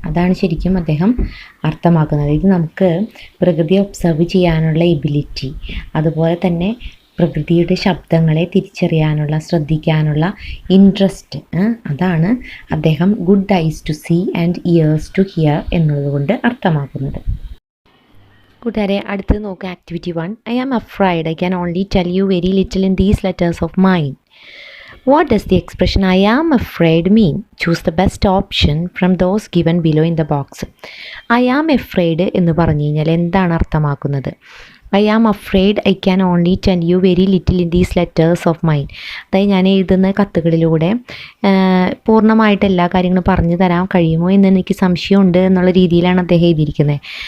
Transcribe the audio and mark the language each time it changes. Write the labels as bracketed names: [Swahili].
[Malayalam] അതാണ് ശരിക്കും അദ്ദേഹം അർത്ഥമാക്കുന്നത്. ഇത് നമുക്ക് പ്രകൃതിയെ ഒബ്സർവ് ചെയ്യാനുള്ള എബിലിറ്റി, അതുപോലെ തന്നെ പ്രകൃതിയുടെ ശബ്ദങ്ങളെ തിരിച്ചറിയാനുള്ള, ശ്രദ്ധിക്കാനുള്ള ഇൻട്രസ്റ്റ്, അതാണ് അദ്ദേഹം [English] good eyes to see and ears to hear [Malayalam] എന്നതുകൊണ്ട് അർത്ഥമാക്കുന്നത്. കൂട്ടുകാരെ അടുത്തത് നോക്കുക [English] Activity 1. I am afraid I can only tell you very little in these letters of mine. What does the expression I am afraid mean? Choose the best option from those given below in the box. I am afraid [Malayalam] എന്ന് പറഞ്ഞു കഴിഞ്ഞാൽ എന്താണ് അർത്ഥമാക്കുന്നത്? [English] I am afraid I can only tell you very little in these letters of mine. [Malayalam] അതായത് ഞാൻ എഴുതുന്ന കത്തുകളിലൂടെ പൂർണ്ണമായിട്ട് എല്ലാ കാര്യങ്ങളും പറഞ്ഞു തരാൻ കഴിയുമോ എന്ന് എനിക്ക് സംശയമുണ്ട് എന്നുള്ള രീതിയിലാണ് അദ്ദേഹം എഴുതിയിരിക്കുന്നത്.